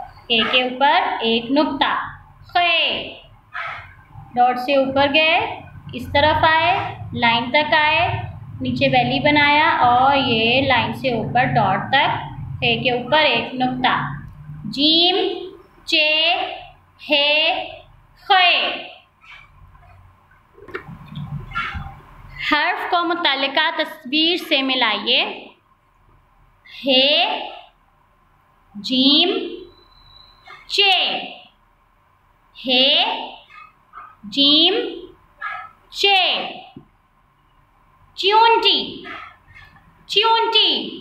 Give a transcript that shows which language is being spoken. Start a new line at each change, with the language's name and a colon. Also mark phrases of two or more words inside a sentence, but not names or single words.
Urdu: ہے کے اوپر ایک نقطہ، خے، ڈاٹ سے اوپر گئے، اس طرف آئے، لائن تک آئے، نیچے بیلی بنایا اور یہ لائن سے اوپر ڈاٹ تک. ہے کے اوپر ایک نقطہ۔ جیم، چے، ہے، خے. حرف کو متعلقہ تصویر سے ملائیے. ہے، جیم، چے. ہے، جیم، چے. چیونٹی، چیونٹی.